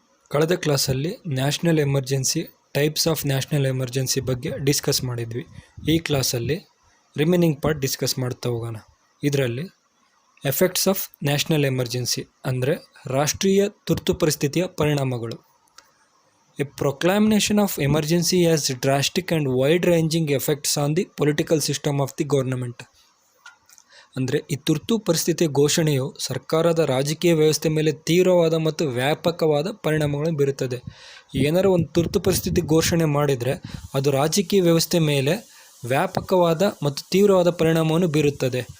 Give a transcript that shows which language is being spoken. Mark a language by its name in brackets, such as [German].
[Kannada] ಕಳೆದ ಕ್ಲಾಸಲ್ಲಿ national emergency, types of national emergency ಬಗ್ಗೆ ಡಿಸ್ಕಸ್ ಮಾಡಿದ್ವಿ. ಈ ಕ್ಲಾಸಲ್ಲಿ ರಿಮೈನಿಂಗ್ ಪಾರ್ಟ್ ಡಿಸ್ಕಸ್ ಮಾಡ್ತಾ ಹೋಗೋಣ. ಇದರಲ್ಲಿ ಎಫೆಕ್ಟ್ಸ್ ಆಫ್ ನ್ಯಾಷನಲ್ ಎಮರ್ಜೆನ್ಸಿ ಅಂದರೆ ರಾಷ್ಟ್ರೀಯ ತುರ್ತು ಪರಿಸ್ಥಿತಿಯ ಪರಿಣಾಮಗಳು. [English] A proclamation of emergency has drastic and wide-ranging effects on the political system of the government. [Kannada] ಅಂದರೆ ಈ ತುರ್ತು ಪರಿಸ್ಥಿತಿ ಘೋಷಣೆಯು ಸರ್ಕಾರದ ರಾಜಕೀಯ ವ್ಯವಸ್ಥೆ ಮೇಲೆ ತೀವ್ರವಾದ ಮತ್ತು ವ್ಯಾಪಕವಾದ ಪರಿಣಾಮಗಳನ್ನು ಬೀರುತ್ತದೆ. ಏನಾರ ಒಂದು ತುರ್ತು ಪರಿಸ್ಥಿತಿ ಘೋಷಣೆ ಮಾಡಿದರೆ ಅದು ರಾಜಕೀಯ ವ್ಯವಸ್ಥೆ ಮೇಲೆ ವ್ಯಾಪಕವಾದ ಮತ್ತು ತೀವ್ರವಾದ ಪರಿಣಾಮವನ್ನು ಬೀರುತ್ತದೆ.